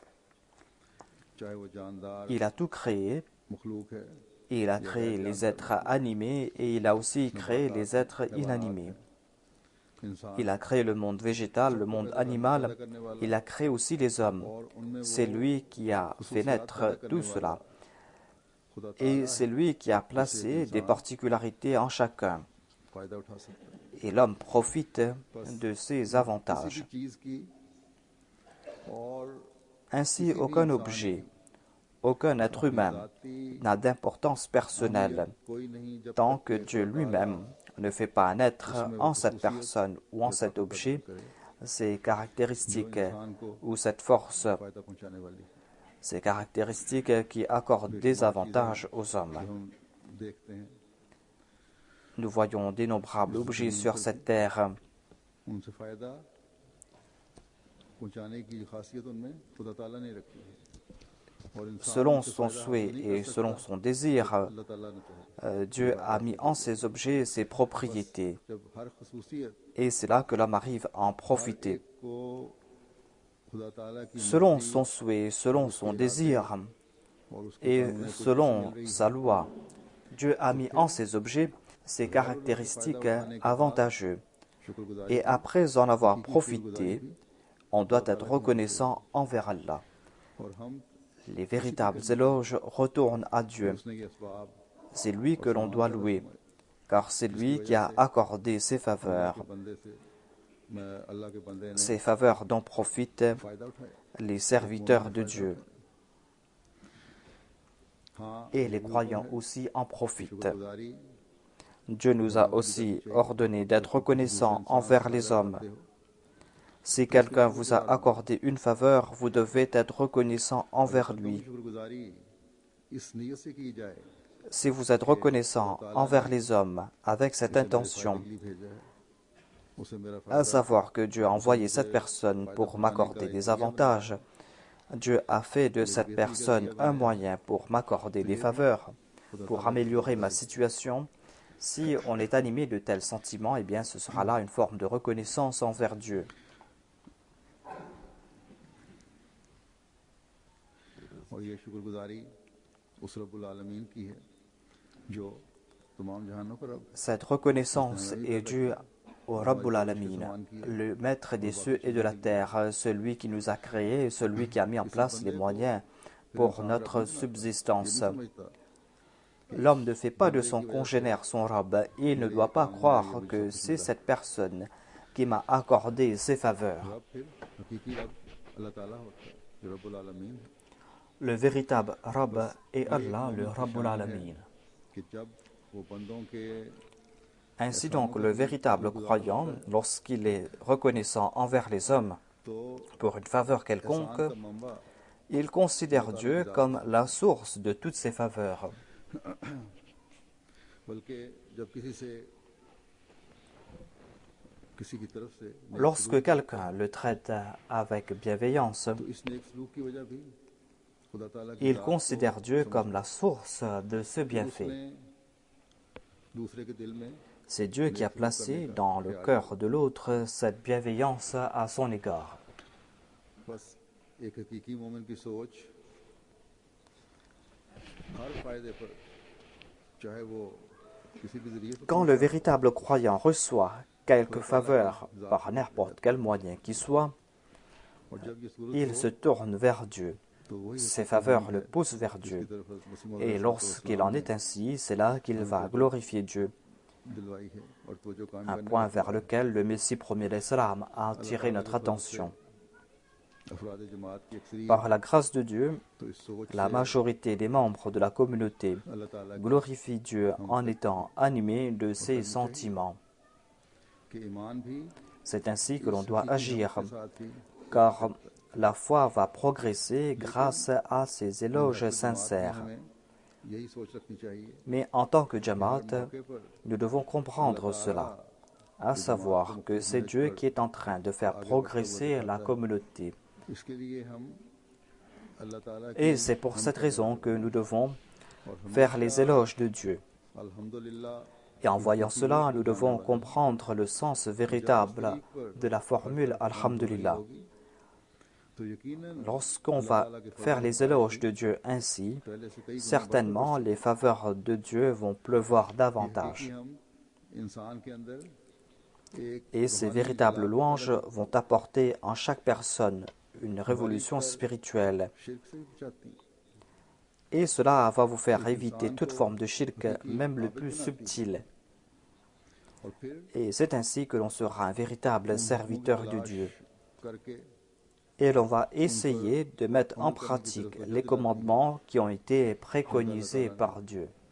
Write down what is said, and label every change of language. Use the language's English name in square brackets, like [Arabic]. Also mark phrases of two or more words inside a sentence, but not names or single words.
[French] Il a tout créé, il a créé les êtres animés et il a aussi créé les êtres inanimés. Il a créé le monde végétal, le monde animal, il a créé aussi les hommes. C'est lui qui a fait naître tout cela. Et c'est lui qui a placé des particularités en chacun. [Urdu] فائدہ اٹھا سکتا ہے. [French] et l'homme profite de ces avantages. [Urdu] کسی بھی چیز کی اور [French] Ainsi, aucun objet, aucun être humain n'a d'importance personnelle [Urdu] کوئی نہیں جب [French] tant [Urdu] तक [French] que Dieu lui-même ne fait pas naître en cette personne ou en cet objet ces caractéristiques ou cette force, [Urdu] فائدہ پہنچانے والی [French] ces caractéristiques qui accordent des avantages aux hommes. [Urdu] ہم دیکھتے ہیں [French] Nous voyons d'innombrables objets sur cette terre. [Urdu] ان سے فائدہ پہنچانے کی خاصیت ان میں خدا تعالیٰ نے رکھی ہے اور انسان [French] Selon [Urdu] ان سے [French] son [Urdu] फायदा [French] souhait [Urdu] حاصل نہیں کر [French] et selon [Urdu] सकता [French] son désir, [Urdu] اللہ تعالیٰ نے چاہا [French] Dieu a mis en ces objets ses propriétés. [Urdu] جب ہر خصوصیت [French] Et c'est là que l'homme arrive à en [Urdu] हर [French] profiter. [Urdu] ایک کو خدا تعالیٰ کی [French] Selon [Urdu] मर्जी [French] son souhait, selon son désir [Urdu] اور اس کے [French] et [Urdu] سامنے کچھ [French] selon sa loi, Dieu a mis en ces objets ces caractéristiques avantageuses. [Urdu] शुक्रगुजारी [French] Et après en avoir profité, on doit être reconnaissant envers Allah. [Urdu] اور ہم [French] Les véritables éloges retournent à Dieu. [Urdu] اس نے یہ اسباب [French] C'est lui que l'on doit louer, car c'est lui qui a accordé ses faveurs, [Urdu] کے بندے سے میں اللہ کے بندے نے [French] ces faveurs dont profitent [Urdu] فائدہ اٹھایا [French] les serviteurs de Dieu. [Urdu] हाँ [French] Et les croyants aussi en profitent. [Urdu] शुक्रगुजारी [French] Dieu nous a aussi ordonné d'être reconnaissants envers les hommes. Si quelqu'un vous a accordé une faveur, vous devez être reconnaissant envers lui. [Urdu] شکرگزاری اس نیت سے کی جائے [French] Si vous êtes reconnaissant envers les hommes avec cette intention, [Urdu] کے لیے بھیجا ہے اسے میرا [French] à savoir que Dieu a envoyé cette personne pour m'accorder des avantages, Dieu a fait de cette personne un moyen pour m'accorder des faveurs, pour améliorer ma situation. Si on est animé de tels sentiments, eh bien ce sera là une forme de reconnaissance envers Dieu. [Urdu] اور یہ شکرگزاری اس [Arabic] رب العالمین [Urdu] کی ہے جو تمام جہانوں کا رب [French] Cette reconnaissance est due au [Arabic] رب العالمين, [French] le maître des cieux et de la terre, celui qui nous a créés, celui qui a mis en place les moyens pour notre subsistance. [Urdu] समझता [French] L'homme ne fait pas de son congénère son Rabb, et il ne doit pas croire que c'est cette personne qui m'a accordé ses faveurs. [Urdu] رب پھر حقیقی رب اللہ تعالیٰ ہوتا ہے جو [Arabic] رب العالمین [Urdu] ہے [French] Le véritable Rabb est Allah, le [Arabic] رب العالمين. [Urdu] کہ جب وہ بندوں کے [French] Ainsi donc, le véritable croyant, lorsqu'il est reconnaissant envers les hommes [Urdu] तो [French] pour une faveur quelconque, [Urdu] احسان کا منبع [French] il considère Dieu comme la source de toutes ses faveurs. [Urdu] بلکہ جب کسی کی طرف سے [French] Lorsque quelqu'un le traite avec bienveillance, [Urdu] تو اس نیک سلوک کی وجہ بھی خدا تعالیٰ کی [French] il [Urdu] जात [French] considère Dieu comme la source de ce bienfait. [Urdu] اس نے دوسرے کے دل میں [French] C'est Dieu qui a placé dans le cœur de l'autre cette bienveillance à son égard. [Urdu] بس ایک حقیقی مومن کی سوچ ہر فائدے پر چاہے وہ کسی بھی ذریعے سے [French] Quand le véritable croyant reçoit quelque faveur par n'importe quel moyen qu'il soit, [Urdu] اور جب یہ صورت [French] il se tourne vers Dieu. [Urdu] تو وہی [French] Ses faveurs le poussent vers Dieu. Et lorsqu'il en est ainsi, c'est là qu'il va glorifier Dieu, [Urdu] دلوائی ہے اور تو جو کام [French] un [Urdu] करने [French] point vers lequel le Messie premier l'Islam a attiré notre attention. [Urdu] افراد جماعت کی اکثریت [French] Par la grâce de Dieu, [Urdu] تو اس سوچ [French] la majorité des membres de la communauté [Urdu] اللہ تعالیٰ [French] glorifie Dieu en étant animés de ses sentiments. [Urdu] کے ایمان بھی [French] C'est ainsi que l'on doit agir, [Urdu] کے ساتھ بھی [French] car la foi va progresser grâce à ces éloges sincères. [Urdu] ہمیں یہی سوچ رکھنی چاہیے [French] Mais en tant que Jamaat, [Urdu] موقع پر [French] nous devons comprendre cela, à savoir que c'est Dieu qui est en train de faire progresser la communauté. [Urdu] اس کے لیے ہم اللہ تعالیٰ [French] Et c'est pour cette raison que nous devons faire les éloges de Dieu. [Urdu] अल्हम्दुलिल्लाह [French] Et en voyant cela, nous devons comprendre le sens véritable de la formule Alhamdulillah. [Urdu] تو یقیناً [French] Lorsqu'on va faire les éloges de Dieu ainsi, [Urdu] پہلے سے کئی [French] certainement les faveurs de Dieu vont pleuvoir [Urdu] कि [French] davantage. [Urdu] ہم انسان کے اندر ایک [French] Et ces véritables louanges vont apporter en chaque personne une révolution spirituelle. [Urdu] شرک سے بھی بچاتی ہیں. [French] Et cela va vous faire éviter toute forme de shirk, même le plus subtil. Et c'est ainsi que l'on sera un véritable serviteur de Dieu. Et l'on va essayer de mettre en pratique les commandements qui ont été préconisés par Dieu.